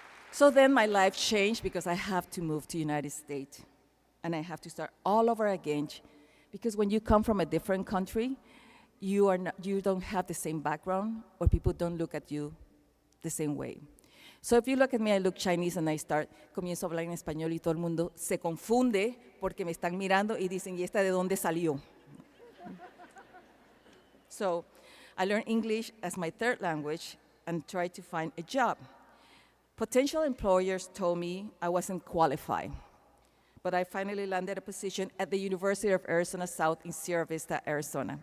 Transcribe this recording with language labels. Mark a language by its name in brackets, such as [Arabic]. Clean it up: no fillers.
[English] So then my life changed because I have to move to United States, and I have to start all over again, because when you come from a different country, you don't have the same background, or people don't look at you the same way. So if you look at me, I look Chinese, and I [Spanish] comienzo a hablar en español, y todo el mundo se confunde porque me están mirando y dicen, ¿y esta de dónde salió? [English] So I learned English as my third language and tried to find a job. Potential employers told me I wasn't qualified, but I finally landed a position at the University of Arizona South in Sierra Vista, Arizona.